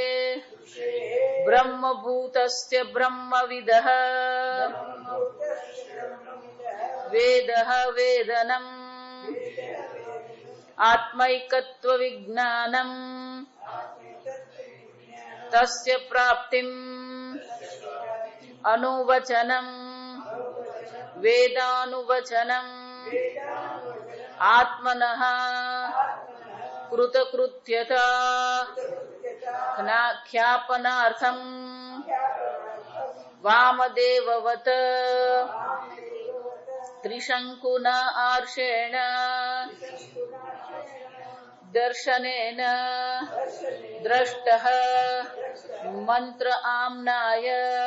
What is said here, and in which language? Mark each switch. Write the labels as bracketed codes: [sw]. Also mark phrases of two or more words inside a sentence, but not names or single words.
[sa] ब्रह्मभूतस्य ब्रह्मविदः वेदः वेदनम् आत्मैकत्वविज्ञानम् तस्य प्राप्तिम् अनुवचनम् वेदानुवचनम आत्मनः कृतकृत्यता ख्यापनार्थम वामदेववत त्रिशंकुना आर्षेण दर्शनेन द्रष्टः मंत्र आम्नाय